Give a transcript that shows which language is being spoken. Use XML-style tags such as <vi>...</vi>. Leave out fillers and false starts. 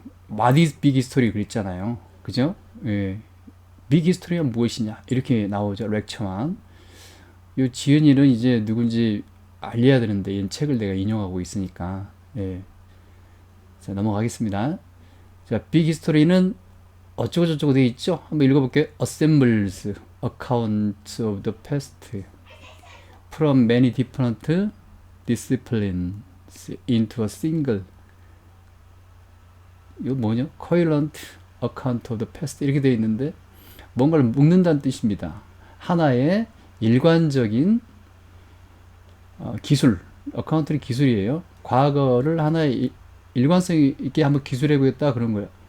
<en>What is big history</en> <ko>그랬잖아요. 그죠? 빅 히스토리가 무엇이냐 이렇게 나오죠. 렉처만. 이 지은이는 이제 누군지 알려야 되는데 이 책을 내가 인용하고 있으니까. 자, 넘어가겠습니다. 자, 빅 히스토리는 어쩌고 저쩌고 되어 있죠. 한번 읽어볼게요.</ko> <en>Assembles accounts of the past from many different disciplines into a single,</en> <ko>이거 뭐냐?</ko> <en>coherent account of the past</en> <ko>이렇게 되어 있는데 뭔가를 묶는다는 뜻입니다. 하나의 일관적인 기술, 어카운트는 기술이에요. 과거를 하나의 일관성 있게 한번 기술해 보겠다 그런 거예요.</ko>